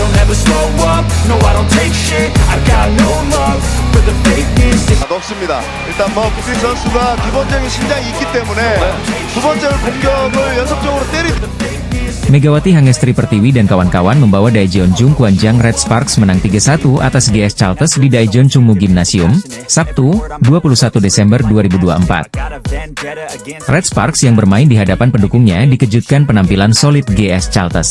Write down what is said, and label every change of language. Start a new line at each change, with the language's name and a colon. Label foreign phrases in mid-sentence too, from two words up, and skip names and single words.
English: never slow up, no I don't take shit. I got no love for the fakeness.
Korean: 높습니다. 일단 부키 선수가 기본적인 신장이 있기 때문에 두 번째 공격을 연속적으로
Indonesian: Megawati Hangestri Pertiwi dan kawan-kawan membawa Daejeon Jung Kwanjang Red Sparks menang 3-1 atas GS Chalters di Daejeon Chungmu Gymnasium, Sabtu, 21 Desember 2024. Red Sparks yang bermain di hadapan pendukungnya dikejutkan penampilan solid GS Chalters.